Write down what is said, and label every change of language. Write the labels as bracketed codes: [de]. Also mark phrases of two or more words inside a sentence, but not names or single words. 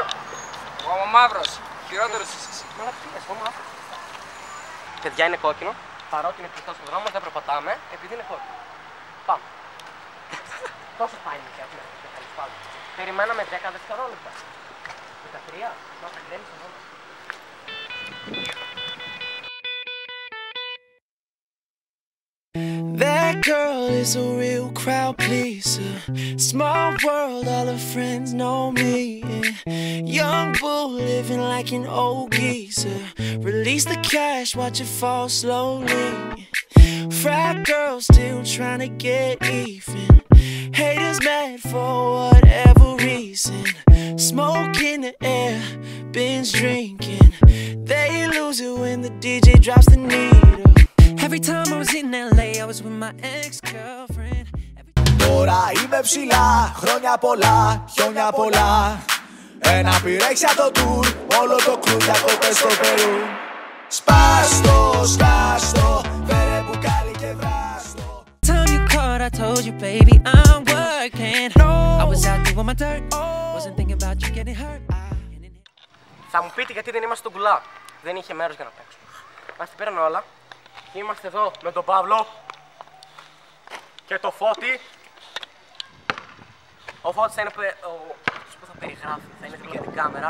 [el] Ο μαύρος. Χειρότερος εσύ. Μα τι λες, ο μαύρος. Παιδιά είναι κόκκινο. Παρότι είναι κλειστός ο δρόμος, δεν περπατάμε επειδή είναι κόκκινο. Πάμε. Τόσο πάει και έχουμε. Περιμέναμε 10 δευτερόλεπτα. 13. Μα τα γκρέμισα μόνο. [en] That girl is a real crowd pleaser. Small world, all her friends know me. Young bull living like an old geezer. Release the cash, watch it fall slowly. Frat girl still trying to get even. Haters mad for whatever reason. Smoke in the air, binge drinking. They lose it when the DJ drops the needle. Every time I was in LA, I was with my ex-girlfriend. [el] Τώρα είμαι ψηλά, χρόνια πολλά, χιόνια πολλά. Ένα πυρέξια το tour, όλο το κρου διακοπές στο Περού. Σπάστο, σκάστο, φέρε μπουκάλι και βράστο. [en] Time you called, I told you, baby, I'm working. I was out doing my dirt, wasn't thinking about you getting hurt. [el] Θα μου πείτε γιατί δεν είμαστε στον κουλά. Δεν είχε μέρος για να παίξουμε. Μας την πήραν όλα. Και είμαστε εδώ με τον Παύλο και το Φώτη. Ο Φώτης θα είναι αυτός που θα περιγράφει, θα είναι δίπλα για την κάμερα.